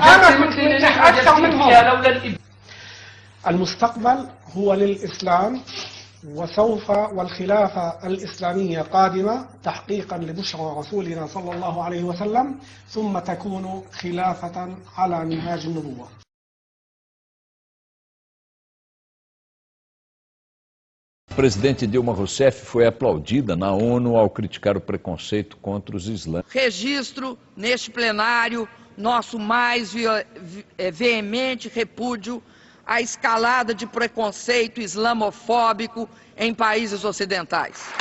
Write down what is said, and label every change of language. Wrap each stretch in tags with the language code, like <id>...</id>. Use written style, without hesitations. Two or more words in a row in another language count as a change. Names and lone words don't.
<ar>أكثر منهم. لولا المستقبل هو للإسلام، وسوف والخلافة الإسلامية قادمة تحقيقا لبشرى رسولنا صلى الله عليه وسلم، ثم تكون خلافة على منهاج النبوة.</ar> <pt>A presidente Dilma Rousseff foi aplaudida na ONU ao criticar o preconceito contra os islâmicos. Registro neste plenário nosso mais veemente repúdio à escalada de preconceito islamofóbico em países ocidentais.</pt>